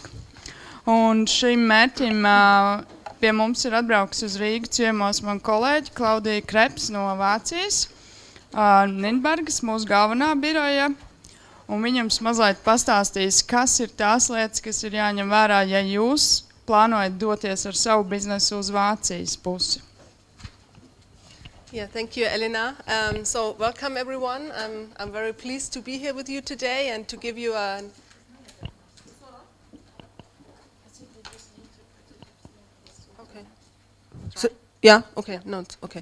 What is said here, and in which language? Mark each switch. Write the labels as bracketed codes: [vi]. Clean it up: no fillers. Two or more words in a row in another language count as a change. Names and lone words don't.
[lv] Un šim mērķim pie mums ir atbrauks uz Rīgu ciemos man kolēģi Klaudija Kreps no Vācijas, Nīderlandes, mūsu galvenā biroja, un viņams mazliet pastāstīs, kas ir tās lietas, kas ir jāņem vērā, ja jūs plānojat doties ar savu biznesu uz Vācijas pusi. [en] Yeah, thank you, Elena. So welcome, everyone. I'm very pleased to be here with you today and to give you a... Okay. So, yeah, okay, no, okay.